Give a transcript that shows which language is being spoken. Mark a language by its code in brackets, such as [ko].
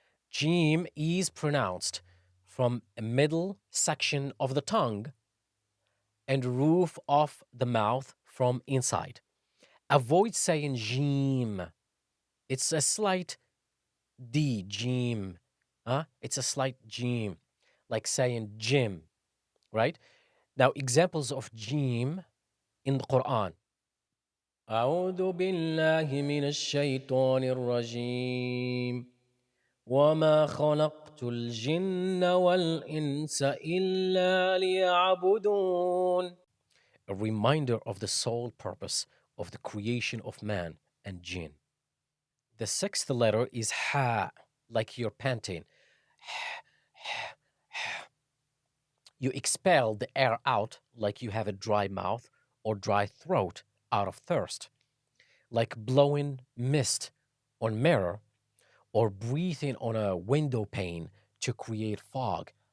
[en] Jim is pronounced from a middle section of the tongue and roof of the mouth from inside. Avoid saying Jim. It's a slight D, Jim. It's a slight Jim, like saying Jim, right? Now, examples of Jim in the Quran. [ar] أعوذ بالله من الشيطان الرجيم وما خلقت الجن والإنس إلا ليعبدون. [en] A reminder of the sole purpose of the creation of man and jinn. The sixth letter is ha, like you're panting. You expel the air out like you have a dry mouth or dry throat out of thirst, like blowing mist on mirror or breathing on a window pane to create fog.